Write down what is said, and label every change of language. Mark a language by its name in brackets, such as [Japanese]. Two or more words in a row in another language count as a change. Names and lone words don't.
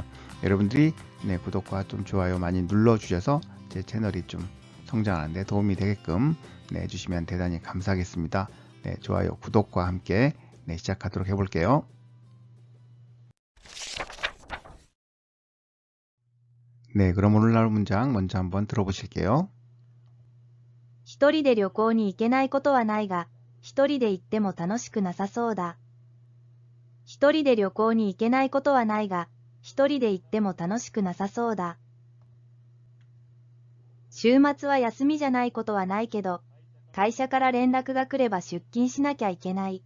[Korean] 여러분들이 구독과 좀 좋아요 많이 눌러주셔서 제 채널이 좀 성장하는데 도움이 되게끔 해주시면 대단히 감사하겠습니다. 네, 좋아요, 구독과 함께 시작하도록 해볼게요. 네, 그럼 오늘날 문장 먼저 한번 들어보실게요. [Japanese] 一人で旅行に行けないことはないが、一人で行っても楽しくなさそうだ。一人で旅行に行けないことはないが、一人で行っても楽しくなさそうだ。週末は休みじゃないことはないけど、会社から連絡が来れば出勤しなきゃいけない。